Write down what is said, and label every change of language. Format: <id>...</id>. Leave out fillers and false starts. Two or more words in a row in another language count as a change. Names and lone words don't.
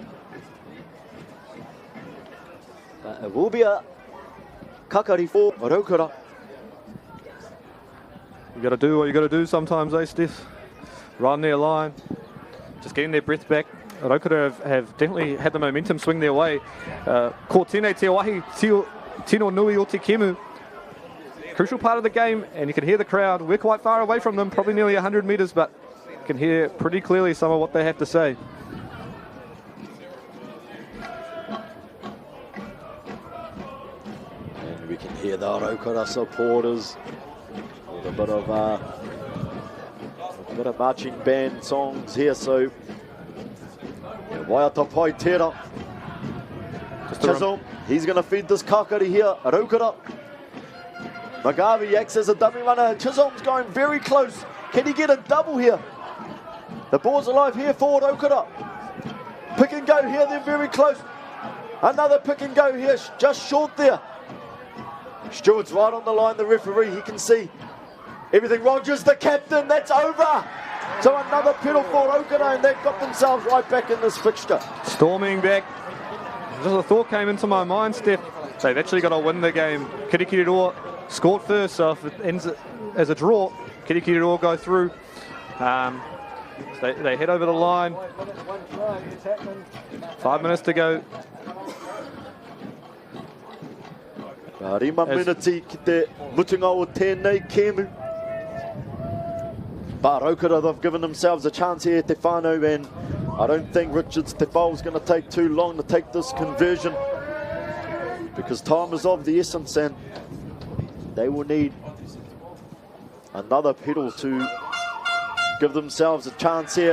<en>But it will be a kakari for Rotorua. You got to do what you got to do sometimes, eh, Steph? Run their line, just getting their breath back. Rotorua have definitely had the momentum swing their way.</en> <mi>Ko tēnei te wahi, tino nui o te kemu.</mi> <en>Crucial part of the game, and you can hear the crowd. We're quite far away from them, probably nearly 100 metres, but you can hear pretty clearly some of what they have to say. And we can hear the Rotorua supporters with a bit of marching band songs here.</en> <mi>So Waiata Pai Tera.</mi> <en>Chisholm, he's going to feed this kakari here, Rotorua. Magavi acts as a dummy runner. Chisholm's going very close. Can he get a double here? The ball's alive here for Rotorua. Pick and go here, they're very close. Another pick and go here, just short there. Stewart's right on the line, the referee, he can see everything. Rogers, the captain, that's over. So another pedal for Rotorua, and they've got themselves right back in this fixture. Storming back. Just a thought came into my mind, Steph. They've actually got to win the game. Kirikiriroa scored first, so if it ends as a draw, Kirikiriroa go through. They head over the line. 5 minutes to go.</en> <mi>Rima miniti ki te mutunga o tēnei kēmu.</mi> <en>But Rotorua, they've given themselves a chance here,</en> <mi>Te Whānau,</mi> <en>and I don't think Richards Te Whau is going to take too long to take this conversion, because time is of the essence, and they will need another pedal to give themselves a chance here.</en>